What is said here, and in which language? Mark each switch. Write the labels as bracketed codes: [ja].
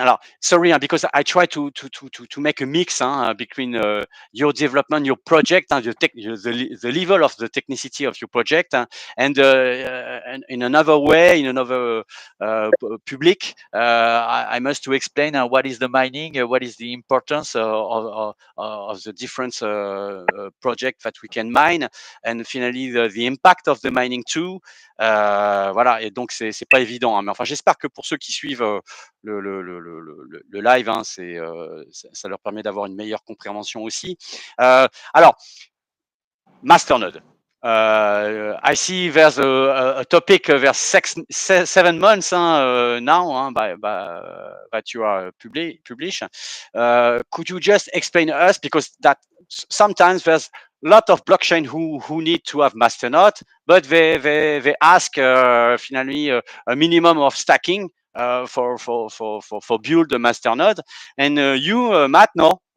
[fr] Alors, [en] sorry, because I try to make a mix between your development, your project, the level of the technicity of your project, and in another way, in another public, I must to explain what is the mining, what is the importance of the different projects that we can mine, and finally the impact of the mining too. [fr] Voilà, et donc c'est pas évident, mais enfin j'espère que pour ceux qui suivent le live, ça leur permet d'avoir une meilleure compréhension aussi. Alors, masternode. [en] I see there's a topic, there's 7 months now that you are publish. Could you just explain to us, because that sometimes there's a lot of blockchain who need to have masternode, but they ask finally a minimum of stacking for build the masternode, and you Matt, no.